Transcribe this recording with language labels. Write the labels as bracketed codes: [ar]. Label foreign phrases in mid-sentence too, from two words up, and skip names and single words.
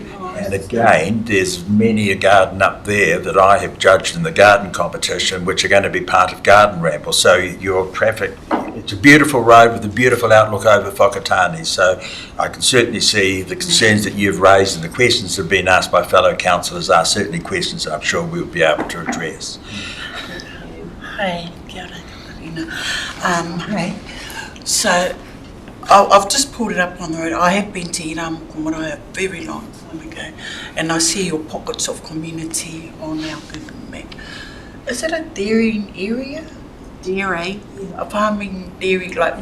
[en] And again, there's many a garden up there that I have judged in the garden competition, which are going to be part of Garden Ramble. So your traffic, it's a beautiful road with a beautiful outlook over Whakatane. So I can certainly see the concerns that you've raised and the questions that have been asked by fellow councillors are certainly questions that I'm sure we'll be able to address. [mi] Hey, kia ora, Katarina. [en] Hey, so I've just pulled it up on the road. I have been to Iramoko Marae a very long time ago, and I see your pockets of community on our Google map. Is it a dairying area? Dairy. A farming dairy, like